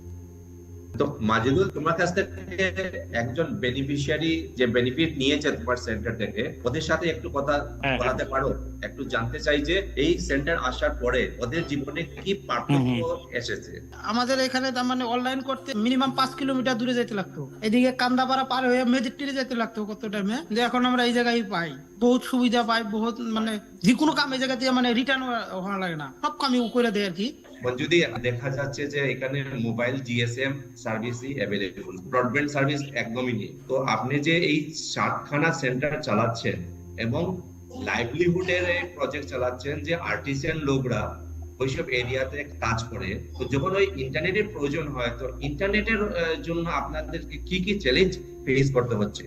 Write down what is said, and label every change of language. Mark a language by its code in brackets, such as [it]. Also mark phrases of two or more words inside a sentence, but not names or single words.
[bn] তো মাজিদুল, তোমার কাছ থেকে একজন বেনিফিশিয়ারি যে বেনিফিট নিয়েছে তোমার সেন্টার থেকে, ওদের সাথে একটু কথা বলাতে পারো? একটু জানতে চাই যে এই সেন্টার আসার পরে ওদের জীবনে কি পার্থক্য এসেছে। আমাদের এখানে তার মানে অনলাইন করতে [en] minimum 5 kilometre [bn] দূরে যেতে লাগতো, এদিকে কান্দাপাড়া পার হয়ে মেজিকটিরে যেতে লাগতো কত টাইমে। যে এখন আমরা এই জায়গায় পাই, বহুত সুবিধা পাই, বহুত মানে যে কোনো কাম এই জায়গা থেকে মানে রিটার্ন হওয়া লাগে না, সব কামই করে দেয় আর কি। যদি দেখা যাচ্ছে যে এখানে [en] mobile GSM service available, broadband service [bn] একদমই নেই। তো আপনি যে এই 7খানা সেন্টার চালাচ্ছেন এবং লাইভলিহুডের এই প্রজেক্ট চালাচ্ছেন, যে আর্টিসান লোকরা ওইসব এরিয়াতে কাজ করে, তো যখন ওই ইন্টারনেটের প্রয়োজন হয়, তো ইন্টারনেটের জন্য আপনাদেরকে কি কি [en] challenge face [bn] করতে হচ্ছে?